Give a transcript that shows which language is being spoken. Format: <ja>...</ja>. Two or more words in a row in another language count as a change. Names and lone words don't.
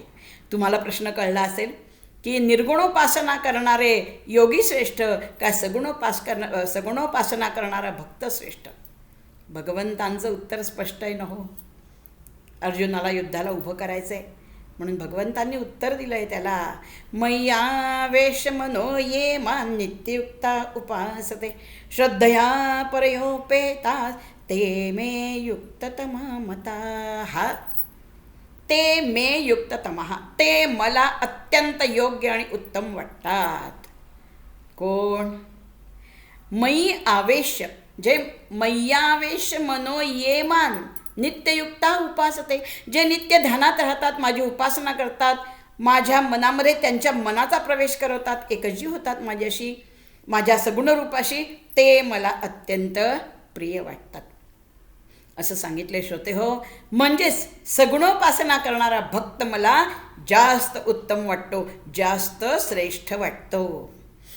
<mr>तुम्हाला प्रश्न कळला असेल की निर्गुणोपासना करणारे योगी श्रेष्ठ का सगुणोपासना करणारा भक्त श्रेष्ठ? भगवंतांचं उत्तर स्पष्ट आहे न हो. अर्जुनाला युद्धाला उभं करायचं आहे म्हणून भगवंतांनी उत्तर दिलं आहे त्याला.</mr> <sa>मय्यावेश मनो ये मान नित्ययुक्ता उपासते श्रद्धया परयोपेता ते मे युक्ततमा मता. ते मे युक्ततमः,</sa> <mr>ते मला अत्यंत योग्य आणि उत्तम वाटतात. कोण?</mr> <sa>मयी आवेश, जे मय्यावेश मनो ये मान नित्ययुक्ता उपासते,</sa> <mr>जे नित्य ध्यानात राहतात, माझी उपासना करतात, माझ्या मनामध्ये त्यांच्या मनाचा प्रवेश करवतात, एकजीव होतात माझ्याशी, माझ्या सगुण रूपाशी, ते मला अत्यंत प्रिय वाटतात असं सांगितले श्रोते हो. म्हणजेच सगुणोपासना करणारा भक्त मला जास्त उत्तम वाटतो, जास्त श्रेष्ठ वाटतो.</mr>